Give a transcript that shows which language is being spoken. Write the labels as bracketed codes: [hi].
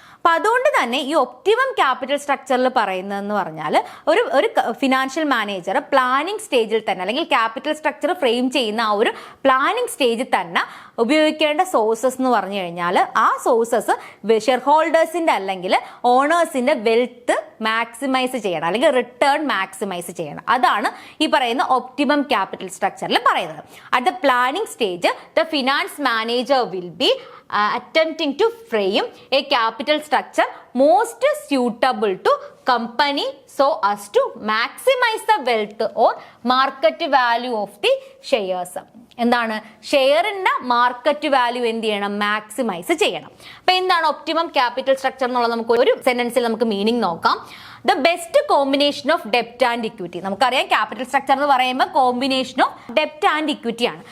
[ml] അപ്പൊ അതുകൊണ്ട് തന്നെ ഈ ഒപ്റ്റിമം ക്യാപിറ്റൽ സ്ട്രക്ചറിൽ പറയുന്നതെന്ന് പറഞ്ഞാൽ ഒരു ഫിനാൻഷ്യൽ മാനേജർ പ്ലാനിങ് സ്റ്റേജിൽ തന്നെ അല്ലെങ്കിൽ ക്യാപിറ്റൽ സ്ട്രക്ചർ ഫ്രെയിം ചെയ്യുന്ന ആ ഒരു പ്ലാനിങ് സ്റ്റേജിൽ തന്നെ ഉപയോഗിക്കേണ്ട സോഴ്സസ് എന്ന് പറഞ്ഞു കഴിഞ്ഞാൽ ആ സോഴ്സസ് ഷെയർ ഹോൾഡേഴ്സിന്റെ അല്ലെങ്കിൽ ഓണേഴ്സിന്റെ വെൽത്ത് മാക്സിമൈസ് ചെയ്യണം അല്ലെങ്കിൽ റിട്ടേൺ മാക്സിമൈസ് ചെയ്യണം. അതാണ് ഈ പറയുന്ന ഒപ്റ്റിമം ക്യാപിറ്റൽ സ്ട്രക്ചറിൽ പറയുന്നത്. [en] At the planning stage the finance manager will be attempting to frame a capital structure most suitable to company so as to maximize the wealth or market value of the shares. [ml] എന്താണ്, ഷെയറിന്റെ market value എന്ത് ചെയ്യണം, maximise ചെയ്യണം. അപ്പൊ എന്താണ് optimum capital structure എന്നുള്ളത് നമുക്ക് ഒരു സെന്റൻസിൽ നമുക്ക് മീനിങ് നോക്കാം. [en] The best combination of ഡെപ്റ്റ് and equity. [ml] നമുക്കറിയാം ക്യാപിറ്റൽ സ്ട്രക്ചർ എന്ന് പറയുമ്പോൾ കോമ്പിനേഷൻ ഓഫ് ഡെപ്റ്റ് ആൻഡ് ഇക്വിറ്റി ആണ്.